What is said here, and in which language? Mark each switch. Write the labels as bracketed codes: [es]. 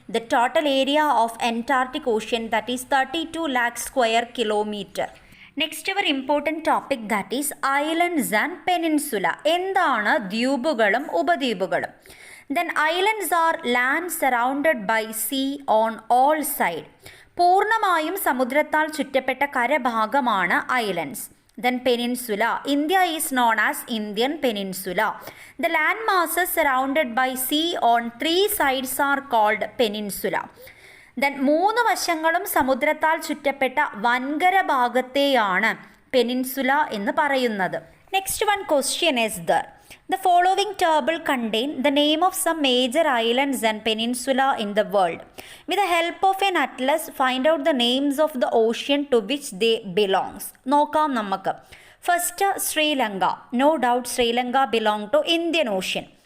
[en] The total area of Antarctic Ocean, that is 32 lakh square kilometer. Next, our important topic, that is islands and peninsula. [ml] എന്താണ് ദ്വീപുകളും ഉപദ്വീപുകളും? [en] Then islands are land surrounded by sea on all sides. [ml] പൂർണ്ണമായും സമുദ്രത്താൽ ചുറ്റപ്പെട്ട കരഭാഗമാണ് islands. [en] Then peninsula. India is known as Indian Peninsula. The land masses surrounded by sea on 3 sides are called peninsula. [ml] Then 3 വശങ്ങളും സമുദ്രത്താൽ ചുറ്റപ്പെട്ട വൻകര ഭാഗത്തെയാണ് peninsula എന്ന് പറയുന്നത്. [en] Next one question is there. The following table contain the name of some major islands and peninsula in the world. With the help of an atlas, find out the names of the ocean to which they belongs. [ml] നോക്കാം നമുക്ക്. [en] First, Sri Lanka. No doubt Sri Lanka belong to Indian Ocean.